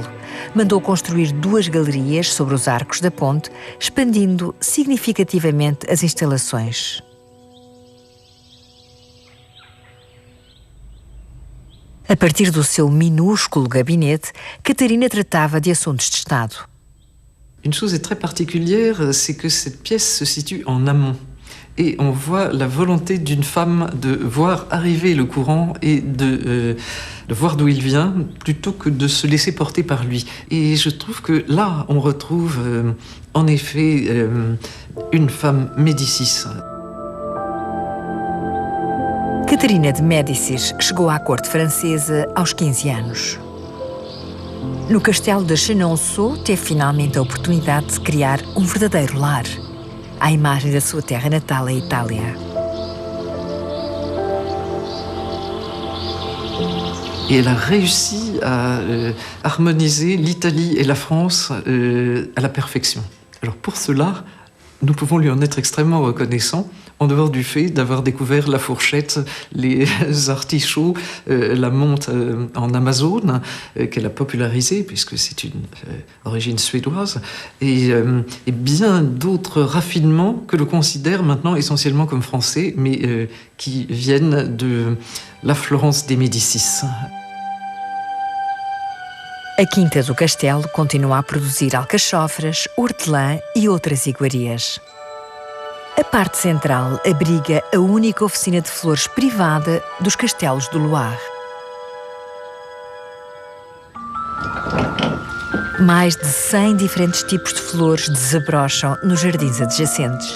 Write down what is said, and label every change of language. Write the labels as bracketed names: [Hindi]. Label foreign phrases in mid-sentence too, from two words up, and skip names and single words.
[Portuguese] Mandou construir 2 galerias sobre os arcos da ponte, expandindo significativamente as instalações. A partir do seu minúsculo gabinete, Catarina tratava de assuntos de Estado. [French] Une chose est très particulière, c'est que cette pièce se situe en amont. Et on voit la volonté d'une femme de voir arriver le courant et de voir d'où il vient, plutôt que de se laisser porter par lui. Et je trouve que là, on retrouve en effet une femme Médicis. [Portuguese] Catarina de Médicis chegou à corte francesa aos 15 anos. No castelo de Chenonceau, teve finalmente a oportunidade de criar um verdadeiro lar, à imagem da sua terra natal, a Itália. [French] Et elle a réussi à harmoniser l'Italie et la France à la perfection. Alors pour cela, nous pouvons lui en être extrêmement reconnaissants, en dehors du fait d'avoir découvert la fourchette, les artichauts, la menthe en Amazone, qu'elle a popularisée, puisque c'est une origine suédoise, et bien d'autres raffinements que l'on considère maintenant essentiellement comme français, mais qui viennent de la Florence des Médicis. [Portuguese] A Quinta do Castelo continua a produzir alcachofras, hortelã e outras iguarias. A parte central abriga a única oficina de flores privada dos castelos do Loire. Mais de 100 diferentes tipos de flores desabrocham nos jardins adjacentes.